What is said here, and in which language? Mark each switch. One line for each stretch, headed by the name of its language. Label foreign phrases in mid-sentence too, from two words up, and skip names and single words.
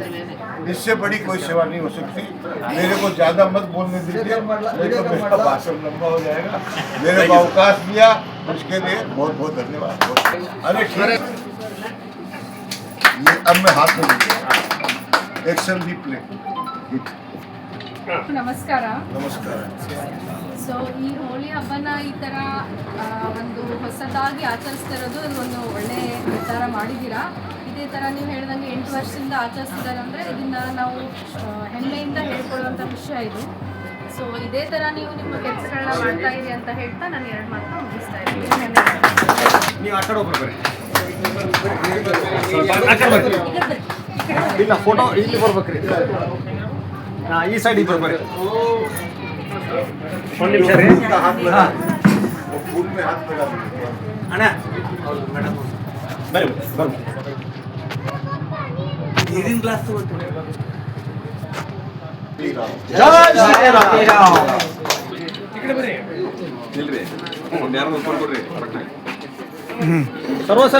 Hindi: इससे बड़ी कोई सेवा नहीं हो सकती. मेरे को ज़्यादा मत बोलने दीजिए, नहीं तो मेरा भाषण लंबा हो जाएगा. मेरे को अवकाश दिया उसके लिए बहुत बहुत धन्यवाद. अरे ठीक, ये अब मैं हाथ में एक्शन भी प्ले.
Kannada: ನಮಸ್ಕಾರ. ನಮಸ್ಕಾರ. ಸೊ ಈ ಹೋಳಿ ಹಬ್ಬನ ಈ ಥರ ಒಂದು ಹೊಸದಾಗಿ ಆಚರಿಸ್ತಿರೋದು ಒಂದು ಒಳ್ಳೆ ನಿರ್ಧಾರ ಮಾಡಿದ್ದೀರಾ. ಇದೇ ಥರ ನೀವು ಹೇಳ್ದಂಗೆ 8 ವರ್ಷದಿಂದ ಆಚರಿಸ್ತಿದ್ದಾರೆ ಅಂದರೆ ಇದನ್ನು ನಾವು ಹೆಮ್ಮೆಯಿಂದ ಹೇಳ್ಕೊಳ್ಳುವಂಥ ವಿಷಯ ಇದು. ಸೊ ಇದೇ ಥರ ನೀವು ನಿಮ್ಮ ಕೆಲಸಗಳನ್ನ ಮಾಡ್ತಾ ಇರಿ ಅಂತ ಹೇಳ್ತಾ ನಾನು 2 ಮಾತನ್ನ ಮುಗಿಸ್ತಾ ಇದ್ದೀನಿ. ನೀವು ಆ ಕಡೆ ಒಬ್ಬರು ಬರ್ರಿ. ಇಲ್ಲ, ಫೋಟೋ ಇಲ್ಲಿ ಬರ್ಬೇಕ್ರಿ. ಈ ಸೈಡ್ ಇಬ್ಬರು ಬರ್ರಿ. ಒಂದು ನಿಮಿಷ ರೀ.
Hindi: फूल में हाथ लगा
Kannada: ಅಣ್ಣ ಬರ್ರಿ ಬರ್ರಿ. ನೀರಿನ ಗ್ಲಾಸ್ ತಗೊಂಡು ಸರ್ವ ಸರ